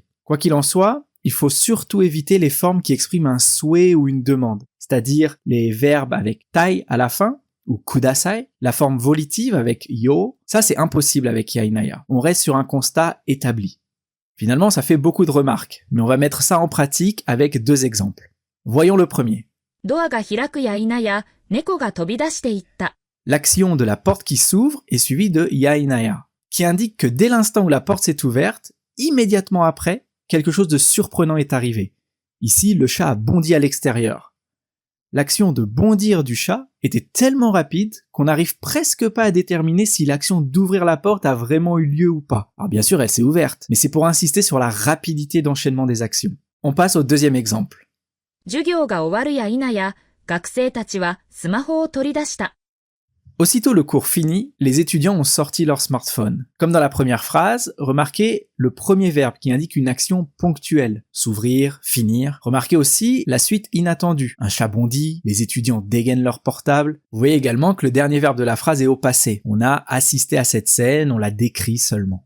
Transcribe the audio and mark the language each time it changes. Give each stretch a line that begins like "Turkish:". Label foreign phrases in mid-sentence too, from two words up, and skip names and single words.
French: Quoi qu'il en soit, il faut surtout éviter les formes qui expriment un souhait ou une demande, c'est-à-dire les verbes avec tai à la fin, ou kudasai, la forme volitive avec yo, ça c'est impossible avec
Japanese: や否や.
French: On reste sur un constat établi. Finalement, ça fait beaucoup de remarques, mais on va mettre ça en pratique avec deux exemples. Voyons le premier.
Japanese: ドアが開くや否や猫が飛び出していった
French: L'action de la porte qui s'ouvre est suivie de
Japanese: や否や,
French: qui indique que dès l'instant où la porte s'est ouverte, immédiatement après, quelque chose de surprenant est arrivé. Ici, le chat a bondi à l'extérieur. L'action de bondir du chat était tellement rapide qu'on n'arrive presque pas à déterminer si l'action d'ouvrir la porte a vraiment eu lieu ou pas. Alors bien sûr, elle s'est ouverte, mais c'est pour insister sur la rapidité d'enchaînement des actions. On passe au deuxième exemple.
Japanese: 授業が終わるや否や学生たちはスマホを取り出した
French: Aussitôt le cours fini, les étudiants ont sorti leur smartphone. Comme dans la première phrase, remarquez le premier verbe qui indique une action ponctuelle. S'ouvrir, finir. Remarquez aussi la suite inattendue. Un chat bondit, les étudiants dégainent leur portable. Vous voyez également que le dernier verbe de la phrase est au passé. On a assisté à cette scène, on l'a décrit seulement.